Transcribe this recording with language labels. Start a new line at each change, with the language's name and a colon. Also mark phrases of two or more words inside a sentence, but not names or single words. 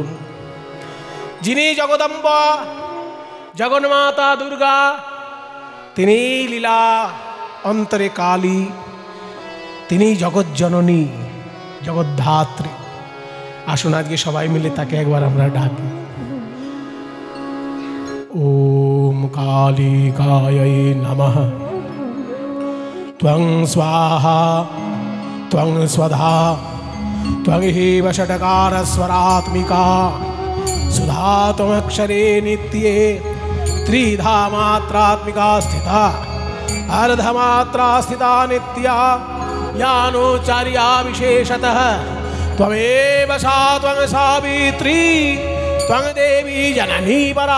Bangla: যিনি জগদম্বা জগন্মাতা দুর্গা, তিনি লীলা অন্তরে কালী, তিনি জগজ্জননী জগদ্ধাত্রী। আসুন আজকে সবাই মিলে তাকে একবার আমরা ডাকি।
Sanskrit: ওম কালিকাयै নমঃ। ত্বং স্বাহা ত্বং স্বধা ত্বং হেব ষটকারস্বরাত্মিকা सुधा त्वमक्षरे नित्ये त्रिधा मात्रात्मिका स्थिता अर्धमात्रा स्थिता नित्या यानोचार्या विशेषतः त्वमेव सा त्वं सावित्री त्वं देवी जननी परा